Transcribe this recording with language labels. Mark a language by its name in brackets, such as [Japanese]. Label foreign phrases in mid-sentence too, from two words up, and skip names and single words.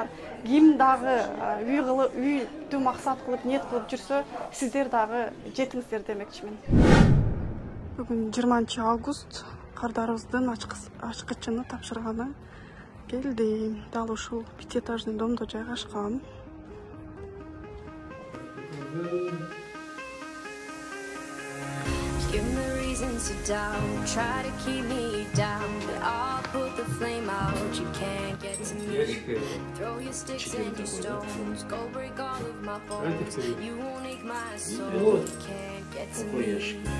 [Kyrgyz] Ким дагы үйдү максат кылып, ниет кылып жүрсө, сиздер дагы жетиңиздер демекчимин. Бүгүн 20 август кардарыбыздын ачкычыны тапшырганы келди. Дал ушул 5 [Russian] этажный домдо [Kyrgyz] жайгашкан. [English] Give me reasons to doubt, try to keep me down, but I'll put the flame out, you can't get to me. Throw your sticks and your stones, go break all of my bones, you won't ache my soul, you can't get to me.